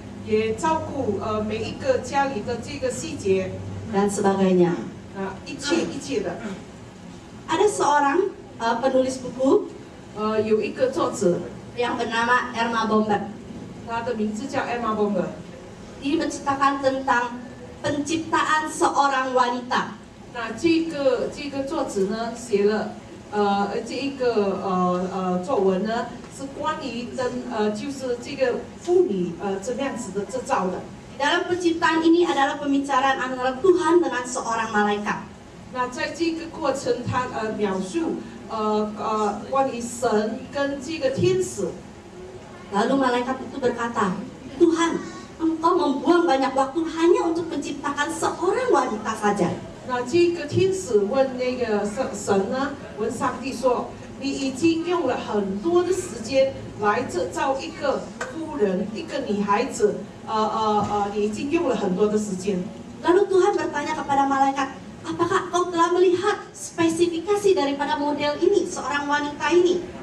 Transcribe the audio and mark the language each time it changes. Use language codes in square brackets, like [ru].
[zh] 也照顾每一个家里的这个细节， [id] dan sebagainya. [zh] 一切的。 [id] Ada seorang penulis buku [zh] 有一个作者， [id] yang bernama Erma Bomber. [zh] 他的名字叫 Emma Bomber。 [id] Dia menceritakan tentang penciptaan seorang wanita. [zh] 那这个作者呢写了这一个作文呢是关于就是这个妇女怎么样子的制造的。 [id] Dalam penciptaan ini adalah pembicaraan antara Tuhan dengan seorang malaikat. [zh] 那在这个过程，他描述关于神跟这个天使。 [id] Lalu malaikat itu berkata, Tuhan, Engkau membuang banyak waktu hanya untuk menciptakan seorang wanita saja. [zh] 那这个天使问那个神呢，问上帝说：“你已经用了很多的时间来制造一个妇人，一个女孩子，你已经用了很多的时间。” [id] Lalu Tuhan bertanya kepada malaikat, apakah kau telah melihat spesifikasi daripada model ini, seorang wanita ini.